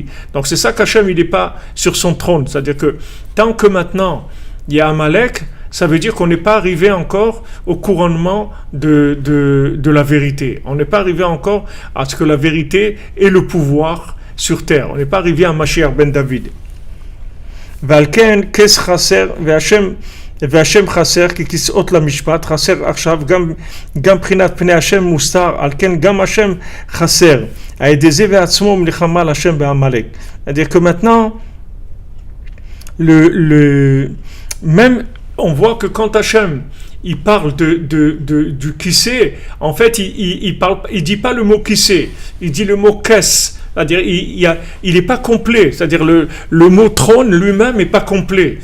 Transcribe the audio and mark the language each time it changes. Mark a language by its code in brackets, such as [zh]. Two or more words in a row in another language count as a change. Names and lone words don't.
[fr] Donc c'est ça qu'Hachem, il n'est pas sur son trône. C'est-à-dire que tant que maintenant, il y a Amalek, ça veut dire qu'on n'est pas arrivé encore au couronnement de la vérité. On n'est pas arrivé encore à ce que la vérité ait le pouvoir sur terre. On n'est pas arrivé à Mashiach ben David. [he] ולכן כס חסר והשם חסר כי כסאות למשפט חסר עכשיו גם בחינת פני השם מוסתר על כן גם השם חסר על ידי זה ועצמו מלחמה להשם בעמלק. [fr] C'est-à-dire que maintenant même on voit que quand Hachem il parle du kissé, en fait il dit pas le mot kissé, il dit le mot kes. C'est-à-dire il n'est pas complet. C'est-à-dire le mot trône lui-même n'est pas complet.